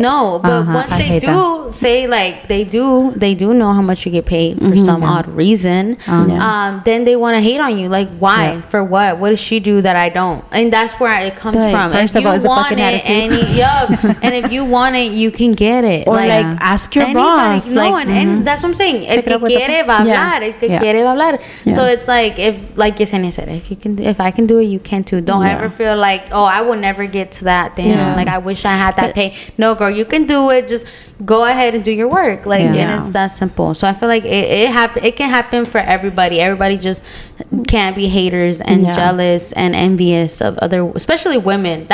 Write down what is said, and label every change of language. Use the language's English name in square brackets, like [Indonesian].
[English] No, but once they do say, like, they do know how much you get paid for some odd reason. Then they want to hate on you. Like, why? For what? What does she do that I don't? And that's where it comes from. First if of all, you want it, and if you want it, you can get it. Or like ask your boss. No, and that's what I'm saying. [Spanish] El que quiere va a hablar. El que quiere va a hablar. [English] So it's like, if, like Yesenia said, if I can do it, you can too. Don't ever feel like, oh, I will never get to that. Damn, like, I wish I had that pay. No, girl, you can do it. Just go ahead and do your work. Like, and it's that simple. So I feel like it can happen for everybody. Everybody just can't be haters and jealous and envious of other, especially women.